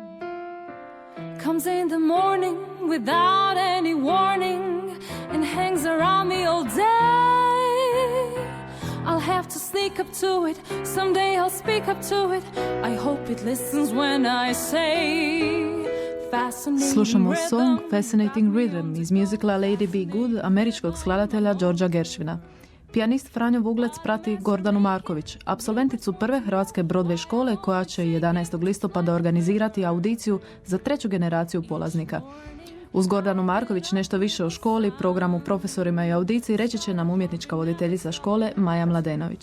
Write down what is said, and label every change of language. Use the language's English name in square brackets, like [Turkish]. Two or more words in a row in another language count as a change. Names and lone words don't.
[English] Comes in the morning without any warning and hangs around me all day. I'll have to sneak up to it, someday I'll speak up to it. I hope it listens when I say [Croatian] Slušamo song Fascinating Rhythm iz musicala Lady Be Good američkog skladatelja Georgea Gershwina. Pijanist Franjo Vuglec prati Gordanu Marković, apsolventicu prve hrvatske Broadway škole koja će 11. listopada organizirati audiciju za 3. generaciju polaznika. Uz Gordanu Marković nešto više o školi, programu, profesorima i audiciji reći će nam umjetnička voditeljica škole Maja Mladenović.